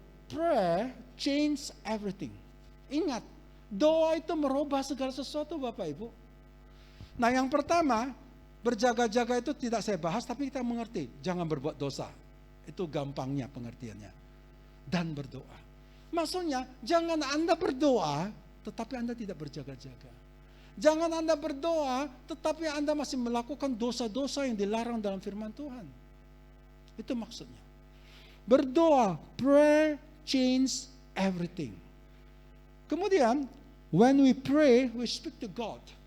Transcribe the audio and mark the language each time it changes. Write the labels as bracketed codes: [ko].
[en] Prayer change everything. [id] Ingat, doa itu merubah segala sesuatu Bapak Ibu. Nah, yang pertama, berjaga-jaga itu tidak saya bahas, tapi kita mengerti. Jangan berbuat dosa. Itu gampangnya pengertiannya. Dan berdoa. Maksudnya, jangan Anda berdoa, tetapi Anda tidak berjaga-jaga. Jangan Anda berdoa, tetapi Anda masih melakukan dosa-dosa yang dilarang dalam firman Tuhan. Itu maksudnya. Berdoa, [en] pray, change everything. [id] Kemudian, [en] when we pray, we speak to God.